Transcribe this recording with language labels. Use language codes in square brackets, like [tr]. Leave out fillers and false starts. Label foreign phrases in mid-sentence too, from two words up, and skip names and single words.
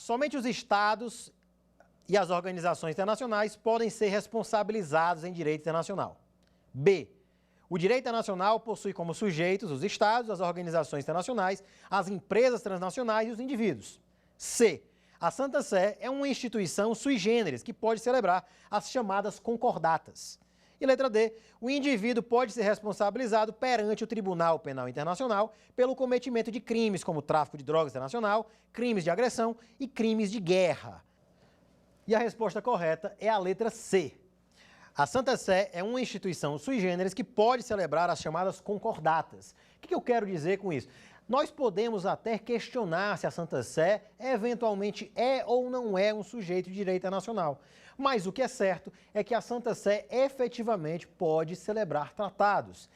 [pt] Somente os Estados e as organizações internacionais podem ser responsabilizados em direito internacional. B. O direito internacional possui como sujeitos os Estados, as organizações internacionais, as empresas transnacionais e os indivíduos. C. A Santa Sé é uma instituição [la] sui generis [pt] que pode celebrar as chamadas concordatas. E letra D. O indivíduo pode ser responsabilizado perante o Tribunal Penal Internacional pelo cometimento de crimes como tráfico de drogas internacional, crimes de agressão e crimes de guerra. E a resposta correta é a letra C. A Santa Sé é uma instituição [la] sui generis [pt] que pode celebrar as chamadas concordatas. O que eu quero dizer com isso? Nós podemos até questionar se a Santa Sé eventualmente é ou não é um sujeito de direito internacional. Mas o que é certo é que a Santa Sé efetivamente pode celebrar tratados.